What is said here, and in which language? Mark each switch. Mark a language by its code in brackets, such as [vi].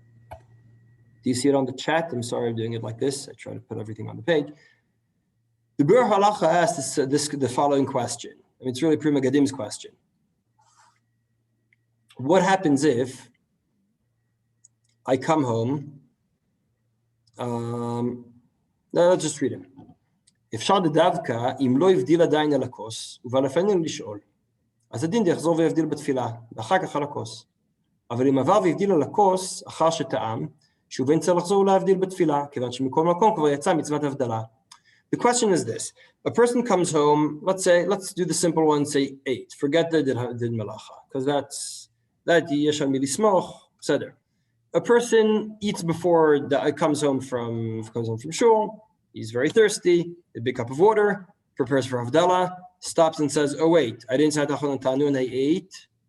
[en] Do you see it on the chat? I'm sorry I'm doing it like this. I try to put everything on the page. The Biur Halacha asks the following question. I mean, it's really Pri Megadim's question. What happens if I come home? No, let's just read it. [he] אפשר דווקא, אם לא הבדיל עדיין על הכוס, ובלפנינו לשאול, אז הדין יחזור ויבדיל בתפילה, ואחר כך על הכוס. אבל אם עבר והבדיל על הכוס, אחר שטעם, שוב אין צריך לחזור להבדיל בתפילה, כיוון שמכל מקום כבר יצא מצוות הבדלה. [en] The question is this. A person comes home, let's do the simple one, say 8. Forget the did melacha, because that yesh al mi lismoch, etc. A person eats before comes home from shul. He's very thirsty, a big cup of water, prepares for Havdalah, stops and says, oh wait, I didn't say Atachon Antanu and I ate.